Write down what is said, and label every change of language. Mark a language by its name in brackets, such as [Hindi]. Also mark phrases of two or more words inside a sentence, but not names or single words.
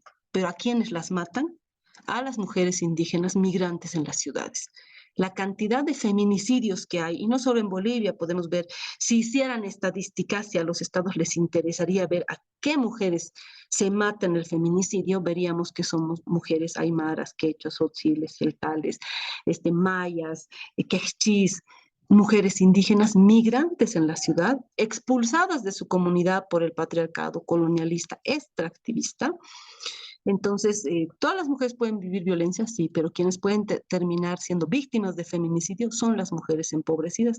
[Spanish] ¿Pero a quiénes las matan? A las mujeres indígenas migrantes en las ciudades. La cantidad de feminicidios que hay, y no solo en Bolivia, podemos ver, si hicieran estadísticas, si a los estados les interesaría ver a qué mujeres se matan el feminicidio, veríamos que somos mujeres aymaras, quechas, tzotziles, celtales, mayas, quechis, mujeres indígenas migrantes en la ciudad, expulsadas de su comunidad por el patriarcado colonialista extractivista. Entonces, todas las mujeres pueden vivir violencia, sí, pero quienes pueden terminar siendo víctimas de feminicidio son las mujeres empobrecidas.